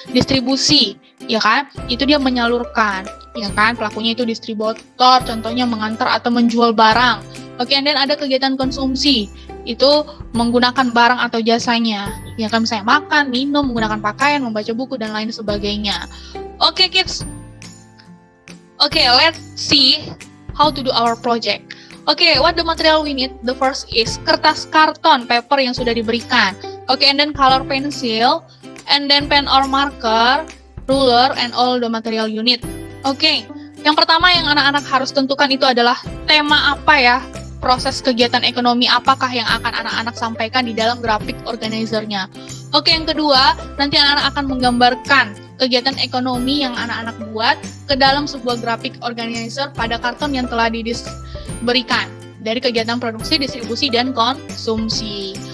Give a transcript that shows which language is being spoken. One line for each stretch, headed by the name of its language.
Indonesian: Distribusi, ya kan? Itu dia menyalurkan, ya kan? Pelakunya itu distributor, contohnya mengantar atau menjual barang. Oke,
English: and then
Indonesian: ada kegiatan konsumsi. Itu menggunakan barang atau jasanya. Ya kan, misalnya makan, minum, menggunakan pakaian, membaca buku dan lain sebagainya.
English: Oke, kids. Oke, let's see how to do our project. Okay, what the material we need? The first is
Indonesian: kertas karton, paper yang sudah diberikan.
English: Okay, and then color pencil, and then pen or marker, ruler, and all the material you need.
Indonesian: Okay, yang pertama yang anak-anak harus tentukan itu adalah tema apa ya? Proses kegiatan ekonomi apakah yang akan anak-anak sampaikan di dalam grafik organizer-nya. Oke, yang kedua, nanti anak-anak akan menggambarkan kegiatan ekonomi yang anak-anak buat ke dalam sebuah grafik organizer pada karton yang telah diberikan dari kegiatan produksi, distribusi, dan konsumsi.